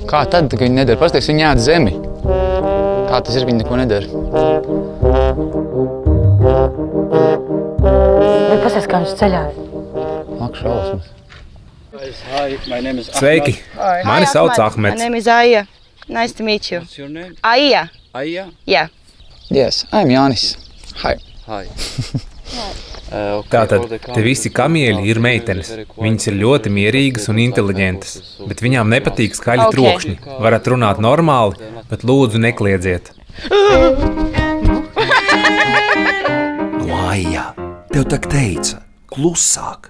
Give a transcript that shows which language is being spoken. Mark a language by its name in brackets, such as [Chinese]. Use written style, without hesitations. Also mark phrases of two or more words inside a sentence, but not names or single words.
[Latvian] Kā tad, ka viņi nedara? Pasties, viņi ēd zemi. Kā tas ir, viņi neko nedara? Vai pasties, kā viņš ceļās? Ak, šausmas. Sveiki! Mani sauc Ahmeds. [English] My name is Aya. Nice to meet you. What's your name? Aya. Aya? Yeah. Yes, I'm Jānis. Hi. Hi. [Latvian] Tātad, te visi kamieļi ir meitenes. Viņas ir ļoti mierīgas un inteliģentas, bet viņām nepatīk skaļi trokšņi. Varat runāt normāli, bet lūdzu nekliedzieet. Aija, tev tak teica, klusāk.